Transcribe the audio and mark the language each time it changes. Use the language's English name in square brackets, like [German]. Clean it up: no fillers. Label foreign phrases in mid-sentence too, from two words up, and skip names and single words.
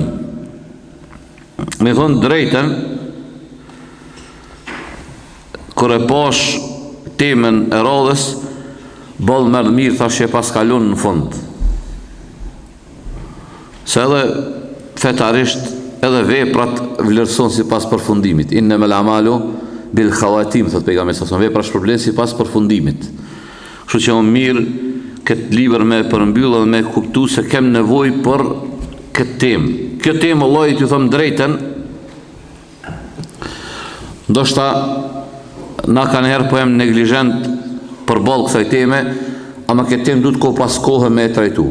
[Albanian] Me thonë drejtën, kur e pash temën e radhës, boll më mirë thash që pas kalon në fund. Se edhe fetarisht edhe veprat vlerëson si pas përfundimit. [Arabic] إنما الأعمال بالخواتيم, [Albanian] thot pejgamberi sa vepra shpërblen si pas përfundimit. Kështu që më mirë këtë libër me përmbyllë dhe me kuptu se kem nevoj për këtë temë. Kjo temë, Allah, t'ju thëmë drejten, ndoshta na kanë herë po jem neglijent për ballë kësaj teme, ama këtë temë du të ko pas kohë me e trajtu.